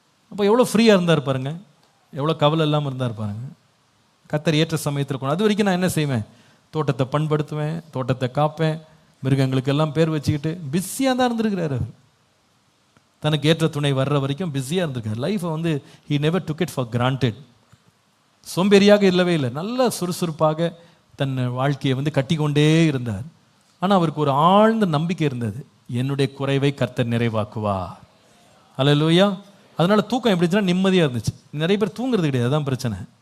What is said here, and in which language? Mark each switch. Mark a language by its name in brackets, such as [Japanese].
[Tamil] அப்போ எவ்வளோ ஃப்ரீயாக இருந்தார் பாருங்க, எவ்வளோ கவலை இல்லாமல் இருந்தார் பாருங்க. கர்த்தர் ஏற்ற சமயத்தில் கொண்டு. அது வரைக்கும் நான் என்ன செய்வேன், தோட்டத்தை பண்படுத்துவேன், தோட்டத்தை காப்பேன், மிருகங்களுக்கு எல்லாம் பேர் வச்சுக்கிட்டு பிஸியாக தான் இருந்திருக்கிறார். அவர் தனக்கு ஏற்ற துணை வர்ற வரைக்கும் பிஸியாக இருந்திருக்கார். [English] லைஃப்பை he never took it for granted. [Tamil] சோம்பேறியாக இல்லவே இல்லை, நல்ல சுறுசுறுப்பாக தன் வாழ்க்கையை கட்டி கொண்டே இருந்தார். ஆனால் அவருக்கு ஒரு ஆழ்ந்த நம்பிக்கை இருந்தது, என்னுடைய குறைவை கர்த்தர் நிறைவாக்குவார். அல்லேலூயா. அதனால தூக்கம் எப்படி இருந்துச்சுன்னா நிம்மதியாக இருந்துச்சு. நிறைய பேர் தூங்குறது கிடையாது, அதான் பிரச்சனை.